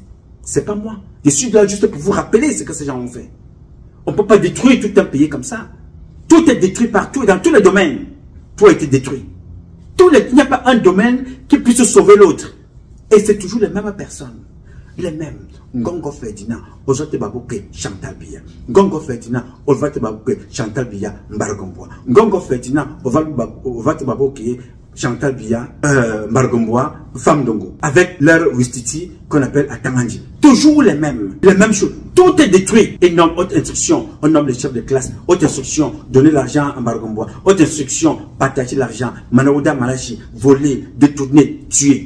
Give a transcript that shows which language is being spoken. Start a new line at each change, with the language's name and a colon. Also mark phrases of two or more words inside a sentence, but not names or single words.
French: C'est pas moi. Je suis là juste pour vous rappeler ce que ces gens ont fait. On ne peut pas détruire tout un pays comme ça. Tout est détruit partout, dans tous les domaines. Tout a été détruit. Il n'y a pas un domaine qui puisse sauver l'autre. Et c'est toujours les mêmes personnes. Les mêmes. Ngongo Ferdinand, Ozote Babouke, Chantal Biya. Ngongo Ferdinand, Ozote Babouke, Chantal Biya, Mbargomboa. Ngongo Ferdinand, Ozote Babouke, Chantal Biya, Mbargomboa, Femme Dongo. Avec leur Wistiti qu'on appelle Atamandi. Toujours les mêmes choses. Tout est détruit. Et nomme haute instruction, on nomme les chefs de classe. Haute instruction, donner l'argent à Mbargomboa. Haute instruction, partager l'argent. Manaouda Malachi, voler, détourner, tuer.